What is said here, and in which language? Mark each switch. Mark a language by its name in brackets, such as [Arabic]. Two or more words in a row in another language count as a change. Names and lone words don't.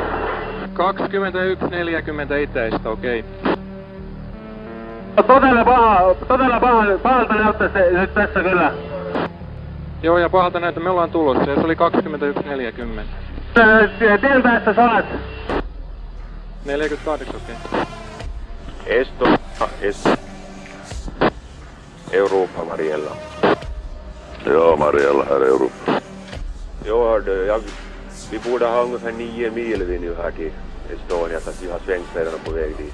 [Finnish] 21.40 itäistä, okei. Todella pahalta näyttää se nyt tässä kyllä. Joo, ja pahalta näyttää, me ollaan tulossa, ja se oli 21.40. Tien päässä sä olet? 48, okei. Estonia, Europa, Mariella. [Swedish] Ja, Mariella här i Europa. Jo, hördu, vi borde ha ungefär 9 mil vi nu här till Estonia, så att vi har svängt redan på väg dit.